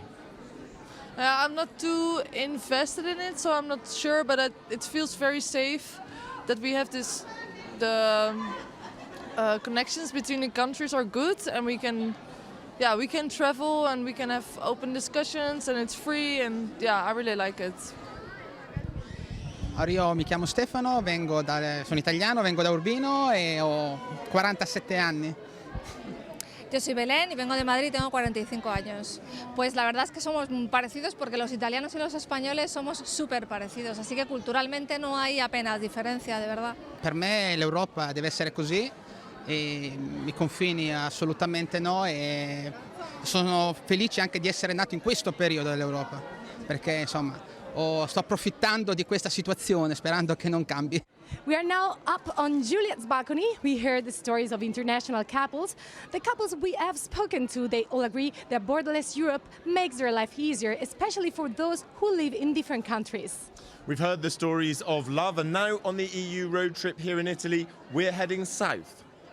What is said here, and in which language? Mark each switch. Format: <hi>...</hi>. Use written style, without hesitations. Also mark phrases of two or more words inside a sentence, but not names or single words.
<en>I'm not too invested in it, so I'm not sure, but it feels very safe that we have the connections between the countries are good, and we can travel and we can have open discussions and it's free, and I really like it.</en> <it>Io mi chiamo Stefano, sono italiano, vengo da Urbino e ho 47 anni.</it> <es>Yo soy Belén y vengo de Madrid y tengo 45 años. Pues la verdad es que somos parecidos porque los italianos y los españoles somos súper parecidos, así que culturalmente no hay apenas diferencia, de verdad.</es> <it>Per me l'Europa deve essere così, e i confini assolutamente no, e sono felice anche di essere nato in questo periodo dell'Europa, perché insomma sto approfittando di questa situazione sperando che non cambi.</it> <en>We are now up on Juliet's balcony. We heard the stories of international couples. The couples we have spoken to, they all agree that borderless Europe makes their life easier, especially for those who live in different countries. We've heard the stories of love, and now on the EU road trip here in Italy, we're heading south.</en>